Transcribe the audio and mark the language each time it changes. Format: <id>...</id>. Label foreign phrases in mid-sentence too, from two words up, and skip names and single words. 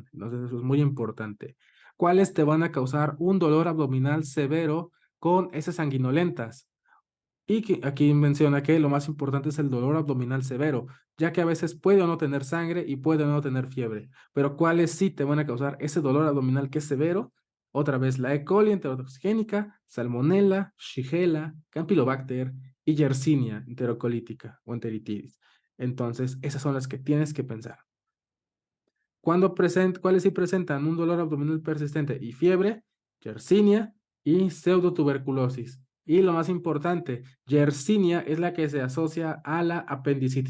<es>Entonces, eso es muy importante. ¿Cuáles te van a causar un dolor abdominal severo con heces sanguinolentas? Y que aquí menciona que lo más importante es el dolor abdominal severo, ya que a veces puede o no tener sangre y puede o no tener fiebre. Pero ¿cuáles sí te van a causar ese dolor abdominal que es severo? Otra vez, la E. coli enterotoxigénica, Salmonella, Shigella, Campylobacter y Yersinia enterocolítica o enteritidis. Entonces, esas son las que tienes que pensar. ¿Cuáles sí presentan un dolor abdominal persistente y fiebre? Yersinia y pseudotuberculosis. Y lo más importante, Yersinia es la que se asocia a la apendicitis.</es>